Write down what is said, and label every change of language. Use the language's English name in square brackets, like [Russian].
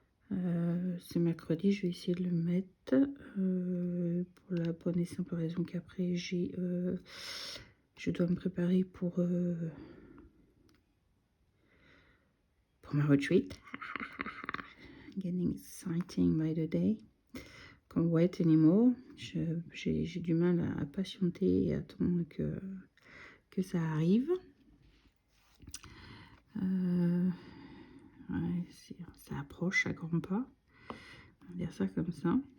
[French] Ce mercredi, je vais essayer de le mettre pour la bonne et simple raison qu'après je dois me préparer pour ma retreat. [English] Getting exciting by the day. Can't wait anymore. [French] J'ai du mal à patienter et attendre que ça arrive. Ouais, ça approche à grands pas. On va dire ça comme ça.